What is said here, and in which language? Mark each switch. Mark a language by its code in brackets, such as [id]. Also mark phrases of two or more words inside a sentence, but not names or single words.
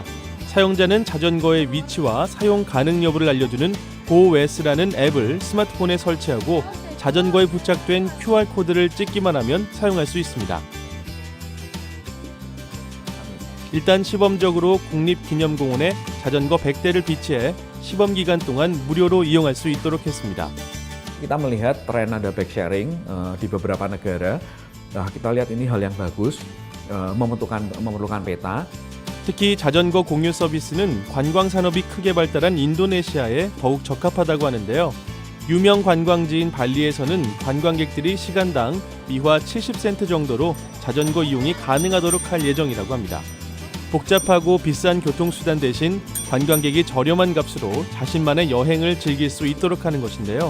[ko] 사용자는 자전거의 위치와 사용 가능 여부를 알려주는 GoWes라는 앱을 스마트폰에 설치하고 자전거에 부착된 QR코드를 찍기만 하면 사용할 수 있습니다. 일단 시범적으로 국립기념공원에 자전거 100대를 비치해 시범 기간 동안 무료로 이용할 수 있도록 했습니다. [id] Kita melihat tren ada [en] bike sharing [id] di beberapa negara. Kita lihat ini hal yang bagus, memerlukan peta. [ko] 특히 자전거 공유 서비스는 관광 산업이 크게 발달한 인도네시아에 더욱 적합하다고 하는데요. 유명 관광지인 발리에서는 관광객들이 시간당 미화 70센트 정도로 자전거 이용이 가능하도록 할 예정이라고 합니다. 복잡하고 비싼 교통수단 대신 관광객이 저렴한 값으로 자신만의 여행을 즐길 수 있도록 하는 것인데요.